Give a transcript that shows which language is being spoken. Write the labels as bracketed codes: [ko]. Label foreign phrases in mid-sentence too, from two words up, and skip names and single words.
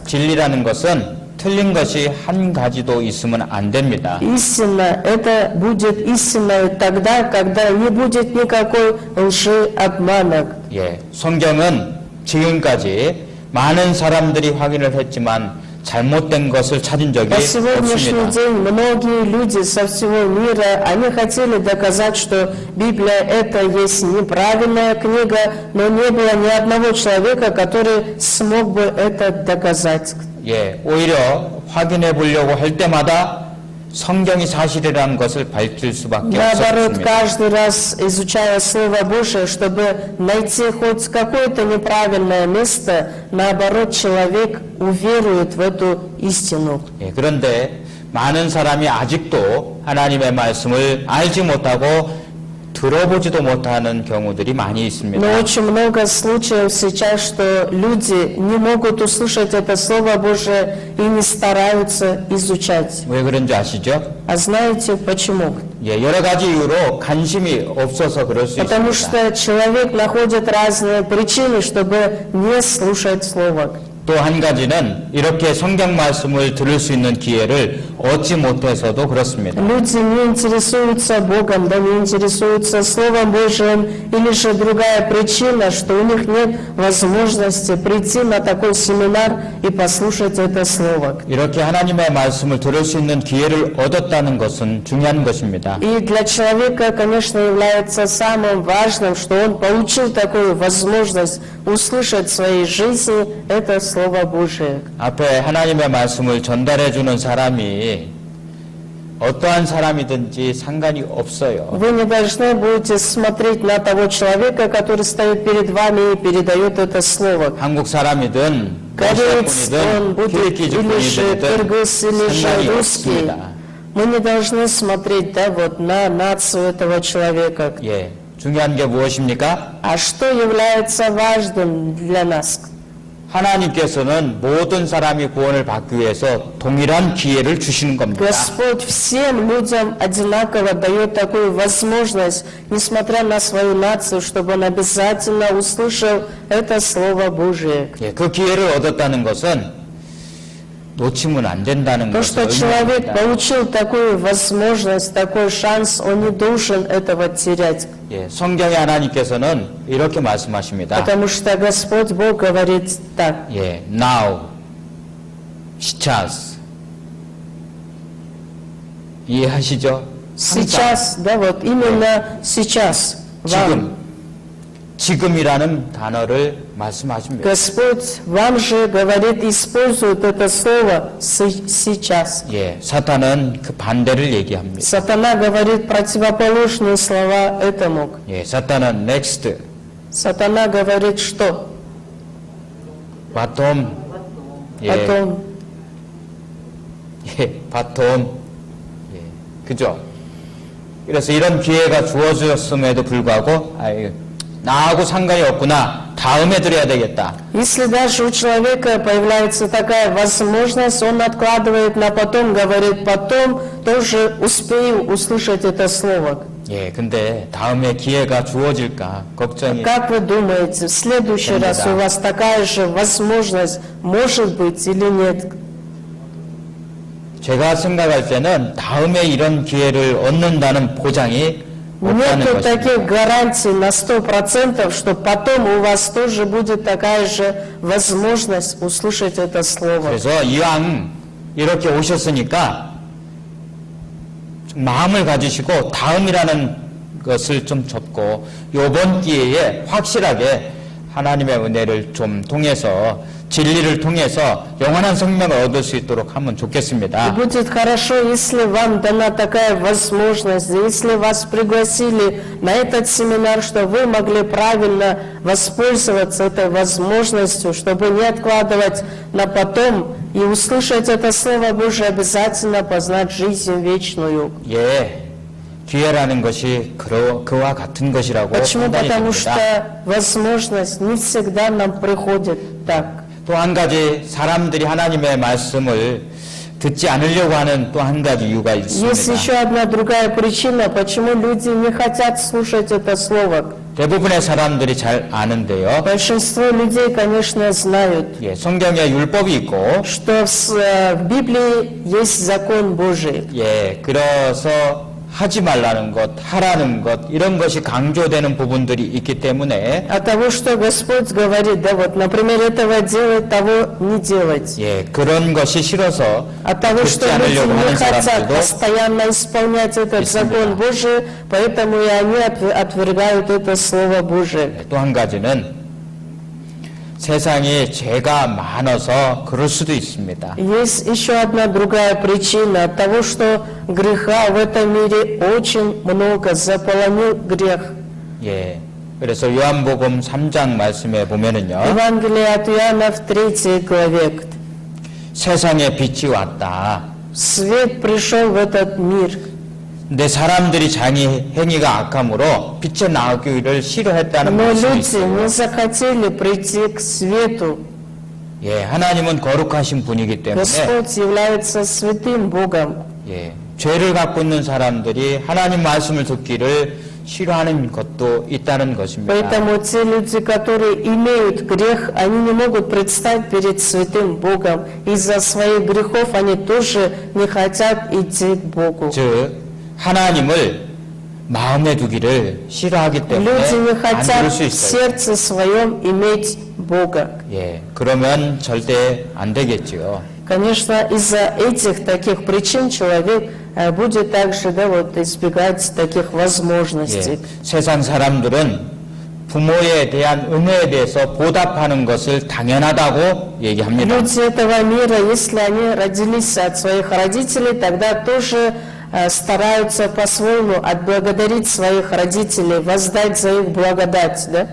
[ko] 진리라는 것은 틀린 것이 한 가지도 있으면 안 됩니다. [ru] Истина, это будет истиной тогда, когда не будет никакой лжи, обмана. [ko] 예, 성경은 지금까지 많은 사람들이 확인을 했지만 잘못된 것을 찾은 적이 [ru] По сегодняшний [ko] 없습니다. [ru] день многие люди со всего мира, они хотели доказать, что Библия это есть неправильная книга, но не было ни одного человека, который смог бы это доказать. [ko] 예, 오히려 확인해 보려고 할 때마다 성경이 사실이라는 것을 밝힐 수밖에 [ru] Наоборот, [ko] 없었습니다. [ru] каждый раз изучая Слово Божие, чтобы найти хоть какое-то неправильное место, наоборот, человек уверует в эту истину. [ko] 예, 그런데 많은 사람이 아직도 하나님의 말씀을 알지 못하고 들어보지도 못하는 경우들이 많이 있습니다. [ru] Но очень много случаев сейчас, что люди не могут услышать это Слово Божие и не стараются изучать. [ko] 왜 그런지 아시죠? [ru] А знаете почему? [ko] 예, 여러 가지 이유로 관심이 없어서 그럴 수 [ru] Потому [ko] 있습니다. [ru] что человек находит разные причины, чтобы не слушать Слово. [ko] 또 한 가지는 이렇게 성경 말씀을 들을 수 있는 기회를 얻지 못해서도 그렇습니다. [ru] Люди не интересуются Богом, да не интересуются Словом Божьим, или же другая причина, что у них нет возможности прийти на такой семинар и послушать это Слово. [ko] 이렇게 하나님의 말씀을 들을 수 있는 기회를 얻었다는 것은 중요한 것입니다. [ru] И для человека, конечно, является самым важным, что он получил такую возможность услышать в своей жизни это Слово Божие. [ko] 앞에 하나님의 말씀을 전달해 주는 사람이 어떠한 사람이든지 상관이 없어요. [ru] Вы не должны будете смотреть на того человека, который стоит перед вами и передает это Слово. [ko] 한국 사람이든 [ru] Кореец он [ko] 러시아분이든 [ru] будет, или же [ko] 키르기즈분이든 [ru] кыргыз, или же [ko] 상관이 [ru] русский. [ko] 없습니다. [ru] Мы не должны смотреть, да, вот на нацию этого человека. [ko] 예, 중요한 게 무엇입니까? [ru] А что является важным для нас? [ko] 하나님께서는 모든 사람이 구원을 받기 위해서 동일한 기회를 주시는 겁니다. [ru] Господь всем людям одинаково дает такую возможность, несмотря на свою нацию, чтобы он обязательно услышал это Слово Божие. [ko] 예, 그 기회를 얻었다는 것은 놓치면 안 된다는 [ru] То, [ko] 것을 [ru] что человек [ko] 의미합니다. [ru] получил такую возможность, такой шанс, он не должен этого терять. [ko] 예, 성경의 하나님께서는 이렇게 말씀하십니다. [ru] Потому что Господь Бог говорит так. [ko] 예, now, сейчас. 이해하시죠? [ru] Сейчас, да, вот именно сейчас вам. [ko] 지금이라는 단어를 말씀하십니다. [ru] Господь вам же говорит, использует это слово сейчас. [ko] 예, 사탄은 그 반대를 얘기합니다. [ru] Сатана говорит противоположные слова этому. [ko] 예, 사탄은 next, [ru] Сатана говорит что? [ko] 바텀, 예, [ru] Потом. [ko] 예, 바텀, 예, 그죠? 그래서 이런 기회가 주어졌음에도 불구하고, 아유, 나하고 상관이 없구나. 다음에 드려야 되겠다. [ru] Если даже у человека появляется такая возможность, он откладывает на потом, говорит, потом тоже успею услышать это слово. [ko] 예, 근데 다음에 기회가 주어질까 걱정이. [ru] Как вы думаете, в следующий раз у вас такая же возможность может быть или нет? [ko] 제가 생각할 때는 다음에 이런 기회를 얻는다는 보장이 없다는 [ru] Нету [ko] 것입니다. [ru] таких гарантий на 100%, что потом у вас тоже будет такая же возможность услышать это слово. [ko] 그래서 이왕 이렇게 오셨으니까 좀 마음을 가지시고 다음이라는 것을 좀 접고 이번 기회에 확실하게 하나님의 은혜를 좀 통해서 진리를 통해서 영원한 생명을 얻을 수 있도록 하면 [ru] И [ko] 좋겠습니다. [ru] будет хорошо, если вам дана такая возможность, если вас пригласили на этот семинар, что вы могли правильно воспользоваться этой возможностью, чтобы не откладывать на потом и услышать это Слово Божие, обязательно познать жизнь вечную. [ko] 예, 기회라는 것이 그와 같은 것이라고 [ru] Почему? [ko] 판단이 [ru] Потому [ko] 됩니다. [ru] что возможность не всегда нам приходит так. [ko] 또 한 가지 사람들이 하나님의 말씀을 듣지 않으려고 하는 또 한 가지 이유가 [ru] Есть [ko] 있습니다. [ru] еще одна другая причина, почему люди не хотят слушать это слово. [ko] 대부분의 사람들이 잘 아는데요. [ru] Большинство людей, конечно, знают, [ko] 예, 성경에 율법이 있고, [ru] что в Библии есть закон Божий. [ko] 예, 그래서 하지 말라는 것, 하라는 것, 이런 것이 강조되는 부분들이 있기 때문에, [ru] От того, что Господь говорит, да вот, например, этого делать, того не делать. [ko] 예, 그런 것이 싫어서 [ru] От того, [ko] 듣지 [ru] что люди [ko] 않으려고 [ru] не [ko] 하는 [ru] хотят [ko] 사람들도 [ru] постоянно исполнять этот закон Божий, поэтому и они отвергают это Слово Божие. [ko] 또 한 가지는 세상에 죄가 많아서 그럴 수도 있습니다. [ru] Есть еще одна другая причина от того, что греха в этом мире очень много, заполонил грех. [ko] 예, 그래서 요한복음 3장 말씀에 보면은요, [ru] Евангелие от Иоанна в 3 главе. [ko] 세상에 빛이 왔다. [ru] Свет пришел в этот мир. [ko] 근데 사람들이 자기 행위가 악함으로 빛에 나오기를 싫어했다는 [ru] Но [ko] 말씀이 [ru] люди [ko] 있어요. [ru] не захотели прийти к свету. [ko] 예, 하나님은 거룩하신 분이기 때문에 [ru] Господь является святым Богом. [ko] 예, 죄를 갖고 있는 사람들이 하나님 말씀을 듣기를 싫어하는 것도 있다는 것입니다. [ru] Поэтому те люди, которые имеют грех, они не могут предстать перед святым Богом. Из-за своих грехов они тоже не хотят идти к Богу. [ko] 즉 하나님을 마음에 두기를 싫어하기 때문에 [ru] Люди не [ko] 안 [ru] хотят [ko] 들을 수 [ru] в [ko] 있어요. [ru] сердце своем иметь Бога. [ko] 예, 그러면 절대 안 되겠지요. [ru] Конечно, из-за этих таких причин человек будет также, да, вот, избегать таких [ko] 예, [ru] возможностей. [ko] 세상 사람들은 부모에 대한 은혜에 대해서 보답하는 것을 당연하다고 얘기합니다. [ru] Люди этого мира, если они родились от своих родителей, тогда тоже стараются по-своему отблагодарить своих родителей, воздать за их благодать, да?